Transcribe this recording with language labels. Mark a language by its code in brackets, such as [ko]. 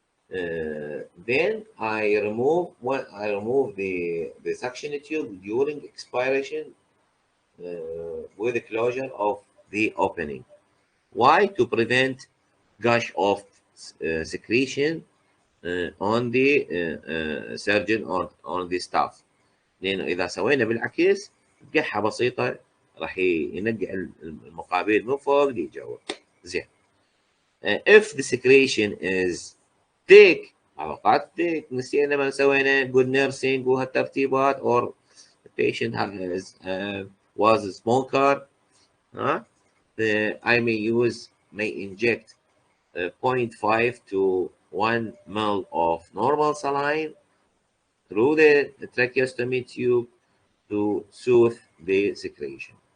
[en] then I remove the suction tube during expiration with the closure of the opening. Why? To prevent gush of secretion on the surgeon or on the staff. [ar] لأنه إذا سوينا بالعكس قحة بسيطة راح ينقع المقابيل من فوق لجوا. زين. [en] If the secretion is thick [ar] علاقات [en] thick [ar] نسينا ما سوينا [en] good nursing [ar] وهالترتيبات [en] or the patient has was a smoker, I may inject 0.5 to 1 ml of normal saline through the tracheostomy tube to soothe the secretion.